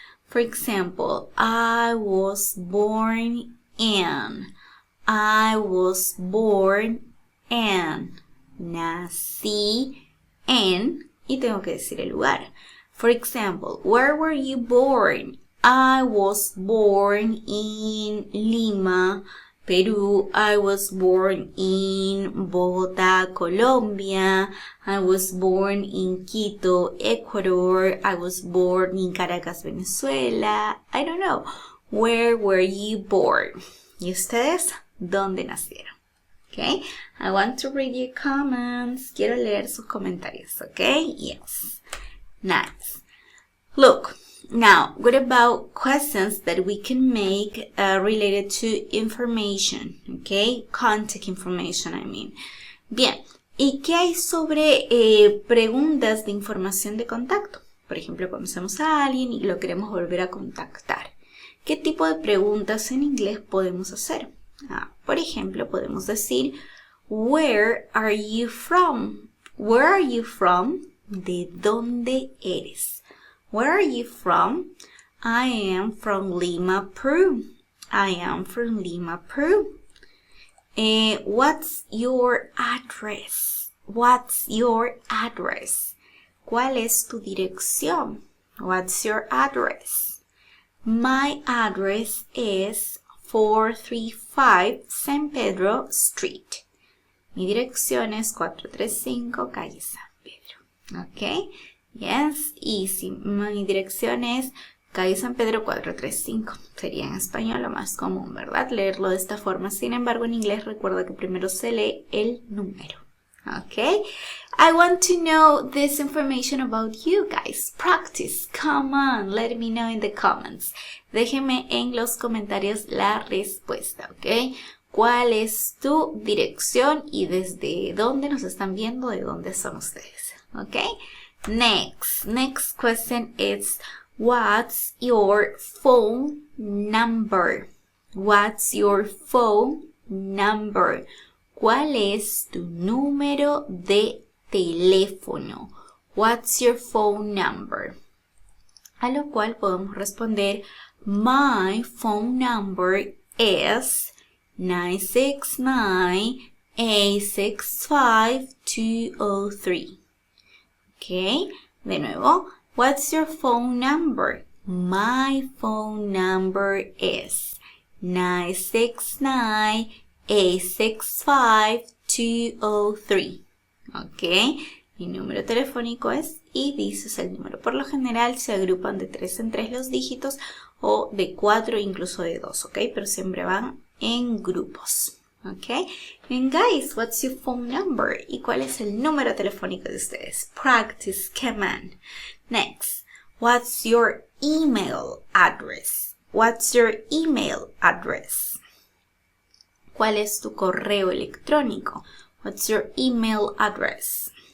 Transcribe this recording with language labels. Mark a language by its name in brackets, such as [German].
[English] For example, I was born in. I was born in. [Spanish] Nací en, y tengo que decir el lugar. [English] For example, where were you born? I was born in Lima, Perú. I was born in Bogotá, Colombia. I was born in Quito, Ecuador. I was born in Caracas, Venezuela. I don't know. Where were you born? [Spanish] ¿Y ustedes dónde nacieron? [English] Okay, I want to read your comments. [Spanish] Quiero leer sus comentarios, okay? [English] Yes. Nice. Look, now, what about questions that we can make related to information, okay? Contact information, I mean. [Spanish] Bien, ¿y qué hay sobre preguntas de información de contacto? Por ejemplo, conocemos a alguien y lo queremos volver a contactar. ¿Qué tipo de preguntas en inglés podemos hacer? Por ejemplo, podemos decir, [English] where are you from? Where are you from? [Spanish] ¿De dónde eres? [English] Where are you from? I am from Lima, Peru. I am from Lima, Peru. What's your address? What's your address? [Spanish] ¿Cuál es tu dirección? [English] What's your address? My address is 435 San Pedro Street. [Spanish] Mi dirección es 435 calle San Pedro. ¿Ok? [English] Yes, easy. [Spanish] Mi dirección es calle San Pedro 435. Sería en español lo más común, ¿verdad? Leerlo de esta forma. Sin embargo, en inglés recuerda que primero se lee el número. [English] Okay, I want to know this information about you guys. Practice. Come on, let me know in the comments. [Spanish] Déjenme en los comentarios la respuesta, ¿ok? ¿Cuál es tu dirección y desde dónde nos están viendo, de dónde son ustedes? ¿Ok? [English] Next question is, what's your phone number? What's your phone number? [Spanish] ¿Cuál es tu número de teléfono? [English] What's your phone number? [Spanish] A lo cual podemos responder, [English] my phone number is [Spanish] 969-865-203. [English] Ok, [Spanish] de nuevo, [English] what's your phone number? My phone number is 969-865-203. [Spanish] Ok, mi número telefónico es, y dices el número. Por lo general se agrupan de 3 en 3 los dígitos o de 4, incluso de 2, ok, pero siempre van en grupos. [English] Ok, and guys, what's your phone number? [Spanish] ¿Y cuál es el número telefónico de ustedes? [English] Practice, come on. Next, what's your email address? What's your email address? [Spanish] ¿Cuál es tu correo electrónico? [English] What's your email address?